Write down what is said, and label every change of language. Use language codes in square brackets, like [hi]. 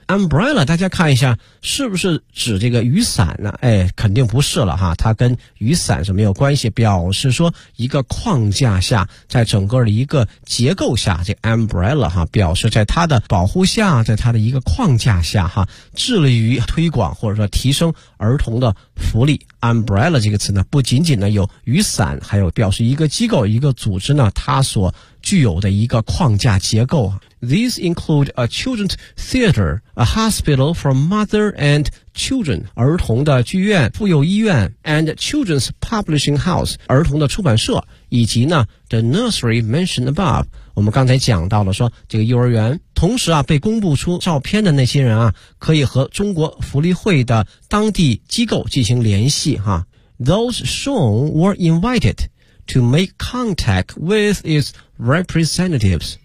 [zh] umbrella 大家看一下是不是指这个雨伞呢，哎，肯定不是了哈，它跟雨伞是没有关系，表示说一个框架下，在整个的一个结构下，这 umbrella 哈表示在它的保护下，在它的一个框架下哈，致力于推广或者说提升儿童的福利。 umbrella 这个词呢不仅仅呢有雨伞，还有表示一个机构一个组织呢它所具有的一个框架结构。 [en] These include a children's theater, a hospital for mother and children, [zh] 儿童的剧院、妇幼医院 [en] and children's publishing house, [zh] 儿童的出版社，以及呢 [en] the nursery mentioned above. [zh] 我们刚才讲到了说这个幼儿园。同时啊，被公布出照片的那些人啊，可以和中国福利会的当地机构进行联系哈。 [en] Those shown were invited to make contact with its representatives.